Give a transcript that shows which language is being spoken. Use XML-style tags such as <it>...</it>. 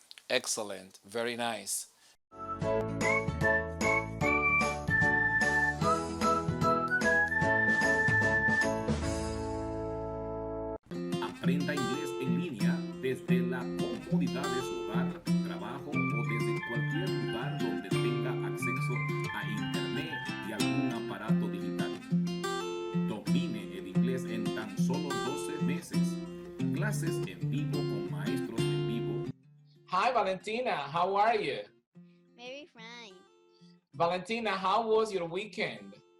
<en>Excellent. Very nice.</en> <es>Aprenda inglés en línea desde la comodidad de su hogar, trabajo o desde cualquier lugar donde tenga acceso a internet y algún aparato digital. Domine el inglés en tan solo 12 meses. Clases en vivo con maestros en vivo.</es> <en>Hi, Valentina. How are you? Very fine. Valentina, how was your weekend?</en>